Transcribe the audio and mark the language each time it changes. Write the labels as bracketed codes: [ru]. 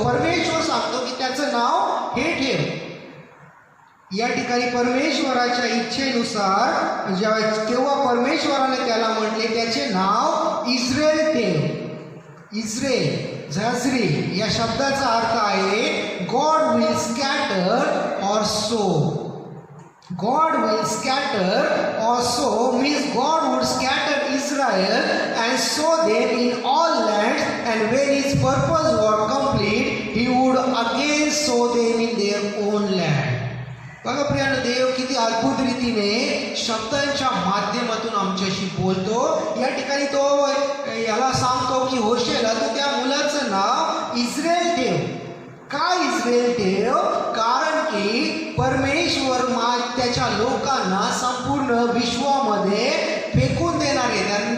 [mr] परमेश्वर सांगतो की त्याचं नाव हे ठेव. या ठिकाणी परमेश्वराच्या इच्छेनुसार तेव्हा परमेश्वराने त्याला म्हटले त्याचे नाव इस्राएल ठेव. इस्राएल झजरी या शब्दाचा अर्थ आहे [en] God will scatter or sow. God will scatter or sow means God would scatter Israel and sow them in all lands, and when his purpose was complete, he would again sow them in their own land. [mr] बघा प्रियानो, देव किती अद्भुत रीतीने शब्दांच्या माध्यमातून आमच्याशी बोलतो. या ठिकाणी तो याला सांगतो की होशेला तू त्या मुलाचं नाव इस्राएल ठेव. का इस्राएल ठेव? कारण की परमेश्वर त्याच्या लोकांना संपूर्ण विश्वामध्ये फेकून देणार आहे.